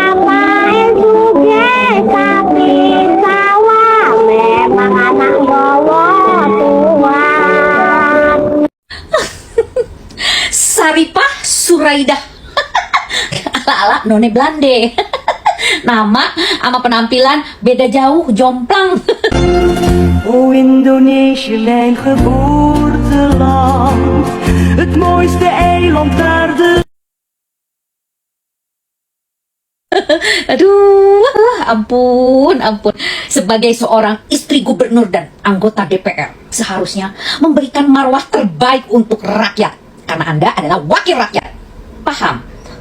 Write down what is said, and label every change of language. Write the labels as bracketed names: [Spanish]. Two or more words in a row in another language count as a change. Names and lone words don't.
[Indonesian] Syarifah Suraidah ala-ala none Belande. Nama sama penampilan beda jauh, jomplang. [Dutch] O Indonesië, mijn geboorteland, het mooiste eiland daar de... [Indonesian] Aduh, ampun. Sebagai seorang istri gubernur dan anggota DPR, seharusnya memberikan marwah terbaik untuk rakyat. Karena Anda adalah wakil rakyat.